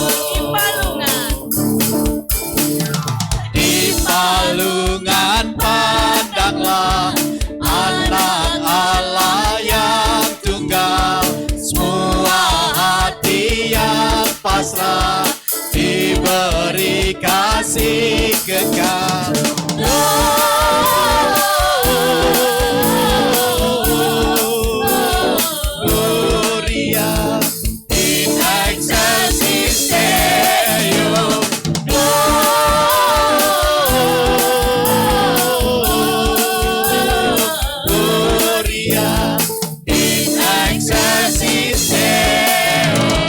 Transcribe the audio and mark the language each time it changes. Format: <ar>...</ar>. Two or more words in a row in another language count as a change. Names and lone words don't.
<id>Di palungan pandanglah anak Allah yang tunggal, semua hati yang pasrah diberi kasih kekal.</id> <la>Gloria in excelsis Deo. Gloria in excelsis Deo.</la>